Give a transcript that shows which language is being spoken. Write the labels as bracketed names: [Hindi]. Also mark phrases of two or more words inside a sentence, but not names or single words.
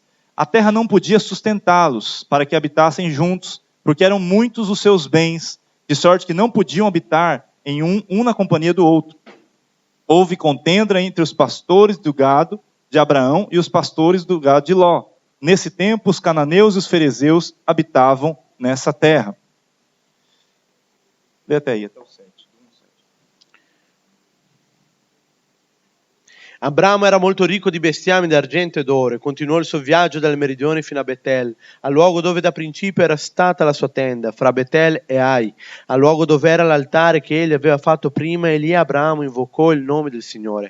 [Portuguese] A terra não podia sustentá-los para que habitassem juntos, porque eram muitos os seus bens, de sorte que não podiam habitar em um na companhia do outro. Houve contenda entre os pastores do gado de Abraão e os pastores do gado de Ló. Nesse tempo, os cananeus e os ferezeus habitavam nessa terra. Lê até aí, até o 7. [Italian] Abramo era molto ricco di bestiame d'argento e d'oro e continuò il suo viaggio dal meridione fino a Betel, al luogo dove da principio era stata la sua tenda, fra Betel e Ai, al luogo dove era l'altare che egli aveva fatto prima, e lì Abramo invocò il nome del Signore.